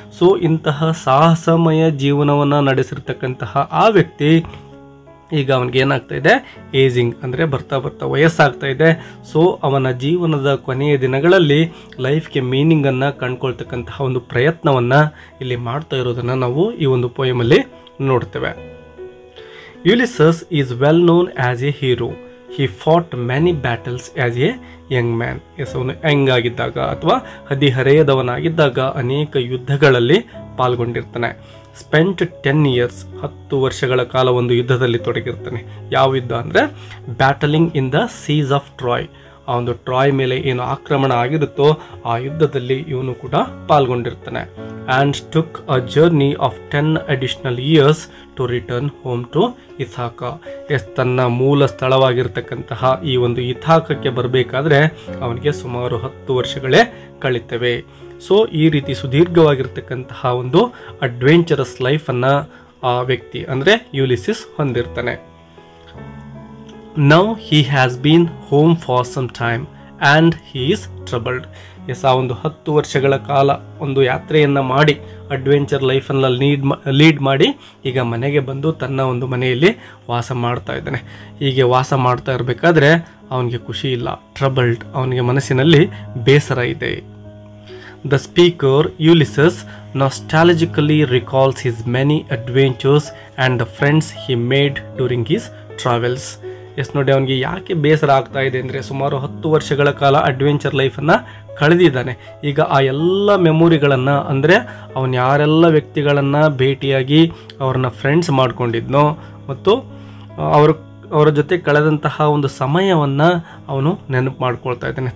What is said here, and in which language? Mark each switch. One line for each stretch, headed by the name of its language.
Kannada: So ಇಂತಹ ಸಾಹಸಮಯ ಜೀವನವನ್ನು ನಡೆಸಿರ್ತಕ್ಕಂತಹ ಆ ವ್ಯಕ್ತಿ ಈಗ ಅವನಿಗೆ ಏನಾಗ್ತಾ ಇದೆ, ಏಜಿಂಗ್ ಅಂದರೆ ಬರ್ತಾ ವಯಸ್ಸಾಗ್ತಾ ಇದೆ. ಸೊ ಅವನ ಜೀವನದ ಕೊನೆಯ ದಿನಗಳಲ್ಲಿ ಲೈಫ್ಗೆ ಮೀನಿಂಗನ್ನು ಕಂಡುಕೊಳ್ತಕ್ಕಂತಹ ಒಂದು ಪ್ರಯತ್ನವನ್ನು ಇಲ್ಲಿ ಮಾಡ್ತಾ ಇರೋದನ್ನು ನಾವು ಈ ಒಂದು ಪೋಯಮಲ್ಲಿ ನೋಡ್ತೇವೆ.
English: Ulysses is well known as a hero. He fought many battles as a young man.
Kannada: S, ಅವನು ಯಂಗ್ ಆಗಿದ್ದಾಗ ಅಥವಾ ಹದಿಹರೆಯದವನಾಗಿದ್ದಾಗ ಅನೇಕ ಯುದ್ಧಗಳಲ್ಲಿ ಪಾಲ್ಗೊಂಡಿರ್ತಾನೆ.
English: spent 10 years,
Kannada: 10 ವರ್ಷಗಳ ಕಾಲ ಒಂದು ಯುದ್ಧದಲ್ಲಿ ತೊಡಗಿರ್ತಾನೆ. ಯಾವ ಯುದ್ಧ ಅಂದರೆ
English: Battling in the seas of Troy.
Kannada: ಆ ಒಂದು ಟ್ರಾಯ್ ಮೇಲೆ ಏನು ಆಕ್ರಮಣ ಆಗಿರುತ್ತೋ ಆ ಯುದ್ಧದಲ್ಲಿ ಇವನು ಕೂಡ ಪಾಲ್ಗೊಂಡಿರ್ತಾನೆ.
English: And took a journey of 10 additional years to return home to Ithaca.
Kannada: S, ತನ್ನ ಮೂಲ ಸ್ಥಳವಾಗಿರ್ತಕ್ಕಂತಹ ಈ ಒಂದು ಇಥಾಕಕ್ಕೆ ಬರಬೇಕಾದ್ರೆ ಅವನಿಗೆ ಸುಮಾರು 10 ವರ್ಷಗಳೇ ಕಳೀತವೆ. ಸೊ ಈ ರೀತಿ ಸುದೀರ್ಘವಾಗಿರ್ತಕ್ಕಂತಹ ಒಂದು ಅಡ್ವೆಂಚರಸ್ ಲೈಫನ್ನು ಆ ವ್ಯಕ್ತಿ ಅಂದರೆ Ulysses ಹೊಂದಿರ್ತಾನೆ.
English: Now he has been home for some time and he is troubled.
Kannada: S, ಆ ಒಂದು 10 ವರ್ಷಗಳ ಕಾಲ ಒಂದು ಯಾತ್ರೆಯನ್ನು ಮಾಡಿ ಅಡ್ವೆಂಚರ್ ಲೈಫನ್ನು ಲೀಡ್ ಮಾಡಿ ಈಗ ಮನೆಗೆ ಬಂದು ತನ್ನ ಒಂದು ಮನೆಯಲ್ಲಿ ವಾಸ ಮಾಡ್ತಾ ಇದ್ದಾನೆ. ಹೀಗೆ ವಾಸ ಮಾಡ್ತಾ ಇರಬೇಕಾದ್ರೆ ಅವನಿಗೆ ಖುಷಿ ಇಲ್ಲ, ಟ್ರಬಲ್ಡ್, ಅವನಿಗೆ ಮನಸ್ಸಿನಲ್ಲಿ ಬೇಸರ ಇದೆ.
English: The speaker, Ulysses, nostalgically recalls his many adventures and the friends he made during his travels.
Kannada: S ನೋಡಿ, ಅವನಿಗೆ ಯಾಕೆ ಬೇಸರ ಆಗ್ತಾ ಇದೆ ಅಂದರೆ ಸುಮಾರು 10 ವರ್ಷಗಳ ಕಾಲ ಅಡ್ವೆಂಚರ್ ಲೈಫನ್ನು ಕಳೆದಿದ್ದಾನೆ. ಈಗ ಆ ಎಲ್ಲ ಮೆಮೊರಿಗಳನ್ನು, ಅಂದರೆ ಅವನು ಯಾರೆಲ್ಲ ವ್ಯಕ್ತಿಗಳನ್ನು ಭೇಟಿಯಾಗಿ ಅವ್ರನ್ನ ಫ್ರೆಂಡ್ಸ್ ಮಾಡ್ಕೊಂಡಿದ್ನೋ ಮತ್ತು ಅವರ ಜೊತೆ ಕಳೆದಂತಹ ಒಂದು ಸಮಯವನ್ನು ಅವನು ನೆನಪು ಮಾಡ್ಕೊಳ್ತಾ ಇದ್ದಾನೆ.